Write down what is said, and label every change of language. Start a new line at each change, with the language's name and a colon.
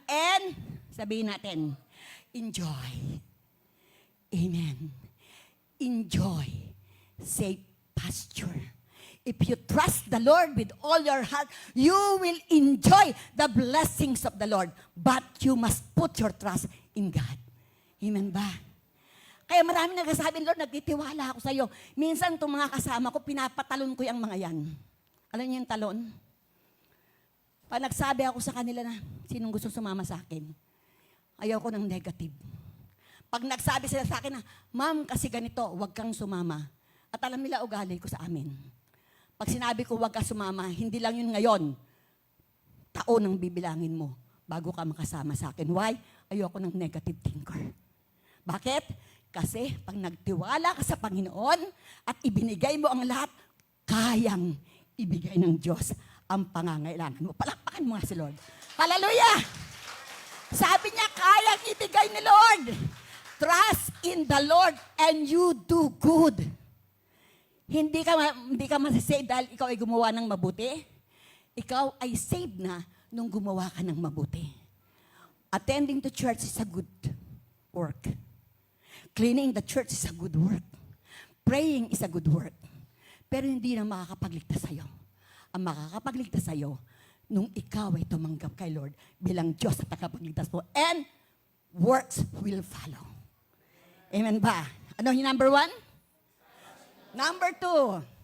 English: And,
Filipino: sabihin natin,
English: enjoy. Amen. Enjoy. Safe pasture. If you trust the Lord with all your heart, you will enjoy the blessings of the Lord. But you must put your trust in God.
Filipino: Amen ba? Kaya marami nagsasabi, Lord, nagtitiwala ako sa iyo. Minsan itong mga kasama ko, pinapatalon ko yung mga yan. Alam niyo yung talon? Pag nagsabi ako sa kanila na, sinong gusto sumama sa akin? Ayaw ko ng negative. Pag nagsabi sila sa akin na, Ma'am, kasi ganito, huwag kang sumama. At alam nila ugali ko sa amin. Pag sinabi ko huwag ka sumama, hindi lang yun ngayon. Taon ang bibilangin mo bago ka makasama sa akin.
English: Why?
Filipino: Ayoko ng negative thinker. Bakit? Kasi pag nagtiwala ka sa Panginoon at ibinigay mo ang lahat, kayang ibigay ng Diyos ang pangangailangan mo. Palakpakan mo nga si Lord. Hallelujah! Sabi niya, kayang ibigay ni Lord.
English: Trust in the Lord and you do good.
Filipino: Hindi ka masasave dahil ikaw ay gumawa ng mabuti. Ikaw ay saved na nung gumawa ka ng mabuti.
English: Attending the church is a good work. Cleaning the church is a good work. Praying is a good work.
Filipino: Pero hindi na makakapagligtas sa'yo. Ang makakapagligtas sa'yo, nung ikaw ay tumanggap kay Lord bilang Diyos at nakapagligtas mo.
English: And works will follow.
Filipino: Amen ba? Ano yung
English: number 1? Number 2.